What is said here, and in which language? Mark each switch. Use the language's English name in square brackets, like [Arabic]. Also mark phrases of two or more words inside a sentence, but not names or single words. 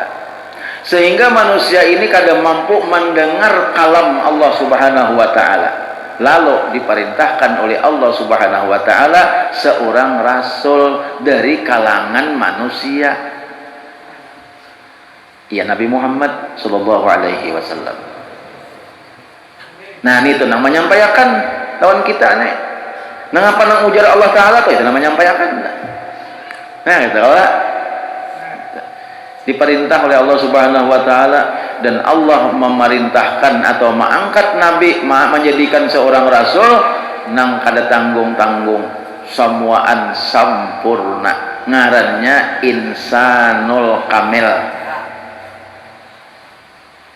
[Indonesian] Sehingga manusia ini kadang mampu mendengar kalam Allah [Arabic] سبحانه وتعالى. [Indonesian] Lalu diperintahkan oleh Allah [Arabic] سبحانه وتعالى [Indonesian] seorang rasul dari kalangan manusia, ya Nabi Muhammad [Arabic] صلى الله عليه وسلم. [Banjar] Nah ini itu nang menyampaikan lawan kita nih. Nang apa nang ujar Allah Taala tuh itu nang menyampaikan. Nah gitu lah. [Indonesian] Diperintah oleh Allah [Arabic] سبحانه وتعالى [Indonesian] dan Allah memerintahkan atau mengangkat Nabi menjadikan seorang rasul nang kada tanggung-tanggung, semuaan sampurna, ngarannya [Arabic] الإنسان الكامل.